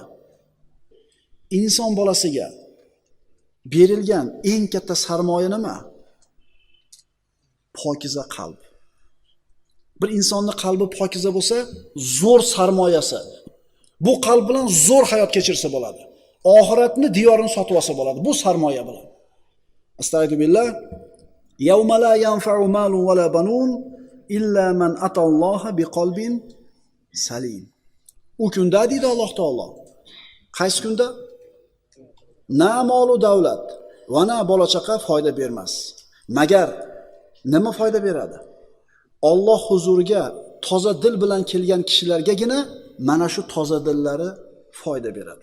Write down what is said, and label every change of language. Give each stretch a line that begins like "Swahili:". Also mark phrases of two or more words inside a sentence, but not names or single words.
Uzbek: Inson bolasiga berilgan eng katta sarmoya nima? Pokiza qalb. Bir insonning qalbi pokiza bo'lsa, zo'r sarmoyasi. Bu qalb bilan zo'r hayot kechirsa bo'ladi. Oxiratni diyorini sotib olsa bo'ladi. Bu sarmoya bilan.
Arabic: أستغفر الله يوم لا ينفع مال ولا بنون إلا من أتى الله بقلب سليم.
Uzbek: U kunda deydi Alloh taolo. Qaysi kunda? Na molu davlat va na bola chaqa foyda bermas. Magar nima foyda beradi? Alloh huzuriga toza dil bilan kelgan kishilargagina mana shu toza dillari foyda beradi.